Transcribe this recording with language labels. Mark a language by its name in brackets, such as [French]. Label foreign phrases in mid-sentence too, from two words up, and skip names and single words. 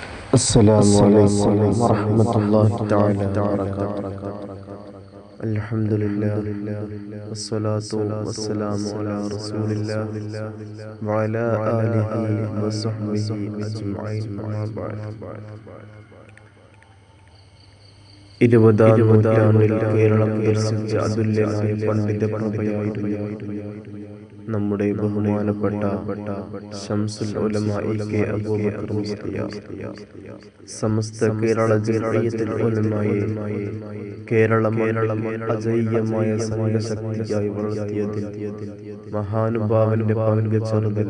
[Arabic] السلام عليكم ورحمة الله تعالى وبركاته. الحمد لله والصلاة والسلام على رسول الله وعلى آله وصحبه أجمعين. أما بعد. [Malayalam] 20-ാം നൂറ്റാണ്ടിൽ കേരളം ദർശിച്ച അതുല്യനായ പണ്ഡിത പ്രഭയായിരുന്നു നമ്മുടെ ബഹുമാനപ്പെട്ട ശംസുൽ ഉലമ ഇ.കെ. അബൂബക്കർ മുസ്ലിയാർ. സമസ്ത കേരള ജംഇയ്യത്തുൽ ഉലമായെ കേരളം അജയ്യമായ സംഘശക്തിയായി വളർത്തിയതിൽ മഹാനുഭാവന്റെ പങ്ക് ചെറുതല്ല.